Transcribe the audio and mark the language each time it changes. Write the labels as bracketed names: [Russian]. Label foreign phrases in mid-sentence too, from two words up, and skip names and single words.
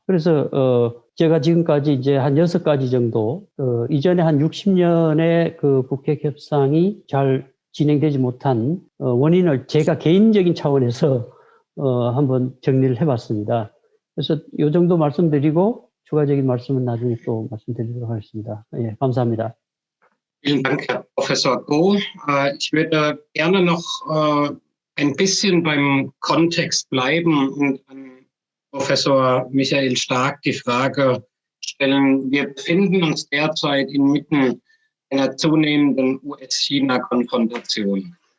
[Korean] 그래서 제가 지금까지 이제 한 6가지 정도 이전에 한 60년의 그 북핵 협상이 잘 진행되지 못한 원인을 제가 개인적인 차원에서 한번 정리를 해봤습니다. 그래서 이 정도 말씀드리고 추가적인 말씀은 나중에 또 말씀드리도록 하겠습니다. 예, 감사합니다. [German] Vielen Dank, Herr Professor Go. Ich würde gerne noch ein bisschen beim Kontext bleiben und an Professor Michael Stark die Frage stellen. Wir befinden uns derzeit inmitten einer zunehmenden US-China-Konfrontation.